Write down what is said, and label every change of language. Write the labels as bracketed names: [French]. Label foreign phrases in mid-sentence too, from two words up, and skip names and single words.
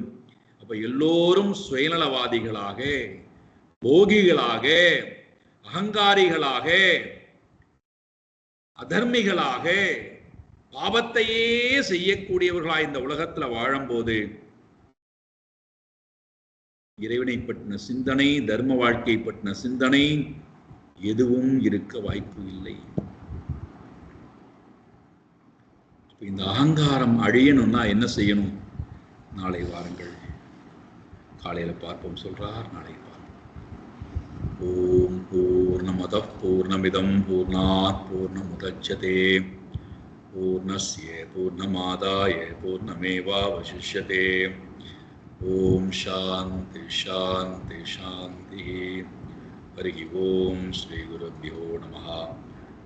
[Tamil] அப்ப எல்லோரும் சுயநலவாதிகளாக, போகிகளாக, அகங்காரிகளாக, அதர்மிகளாக, பாவத்தையே செய்யக்கூடியவர்களாக இந்த உலகத்துல வாழும்போது இறைவனை பற்றின சிந்தனை, தர்ம வாழ்க்கை பற்றின சிந்தனை எதுவும் இருக்க வாய்ப்பு இல்லை. இந்த அகங்காரம் அழியணும்னா என்ன செய்யணும்? நாளை வாருங்கள், காலையில பார்ப்போம் சொல்றார். நாளை பார்ப்போம். [Sanskrit] ओं पूर्णमदः पूर्णमिदं पूर्णात् पूर्णमुदच्यते पूर्णस्य पूर्णमादाय पूर्णमेवावशिष्यते. ओं शान्ति शान्ति शान्ति. हरि ओं श्री गुरुभ्यो नमः.